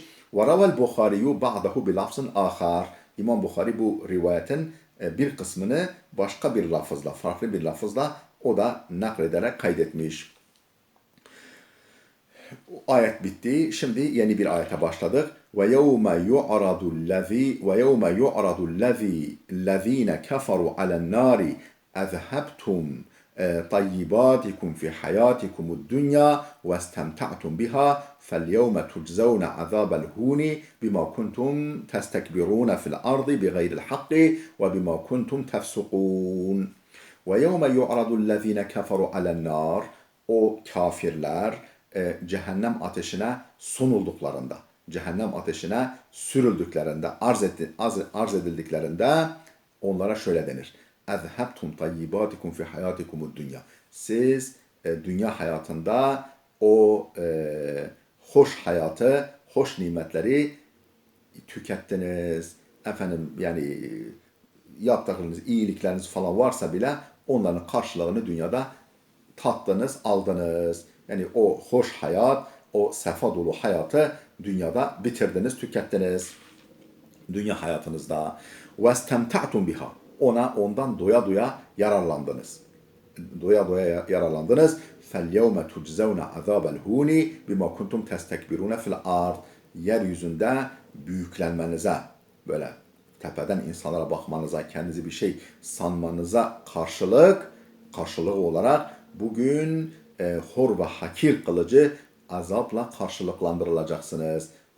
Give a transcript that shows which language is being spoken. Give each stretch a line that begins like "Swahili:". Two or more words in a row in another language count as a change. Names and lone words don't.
Arabic: وروى البخاري بعده بلفظ آخر.
Turkish: İmam Bukhari bu rivayetin bir kısmını başka bir lafızla, farklı bir lafızla o da naklederek kaydetmiş. Ayet bitti. Şimdi yeni bir ayete başladık.
Arabic: ويوم يعرض الذين كفروا على النار أذهبتم طيباتكم في حياتكم الدنيا واستمتعتم بها فاليوم تجزون عذاب الهون بما كنتم تستكبرون في الأرض بغير الحق وبما كنتم تفسقون ويوم يعرض الذين كفروا على النار,
Turkish: o kafirler cehennem ateşine sunulduklarında, cehennem ateşine sürüldüklerinde, arz edildiklerinde onlara şöyle denir.
Arabic: اَذْهَبْتُمْ طَيِّبَاتِكُمْ فِي حَيَاتِكُمُ الدُّنْيَا.
Turkish: Siz dünya hayatında o hoş hayatı, hoş nimetleri tükettiniz. Efendim yani yaptığınız iyilikleriniz falan varsa bile onların karşılığını dünyada tattınız, aldınız. Yani o hoş hayat, o sefa dolu hayatı dünyada bitirdiniz, tükettiniz. Dünya hayatınızda.
Arabic: وَاسْتَمْتَعْتُمْ biha.
Turkish: Ondan doya doya yararlandınız. Doya doya yararlandınız.
Arabic: فَالْيَوْمَ تُجْزَوْنَ عَذَابَ الْهُونِ بِمَا كُنْتُمْ تَسْتَكْبِرُونَ فِي الْأَرْضِ.
Turkish: Yeryüzünde büyüklenmenize, böyle tepeden insanlara bakmanıza, kendinizi bir şey sanmanıza karşılığı olarak bugün hor ve hakir kılıcı azapla karşılıklandırılacaksınız.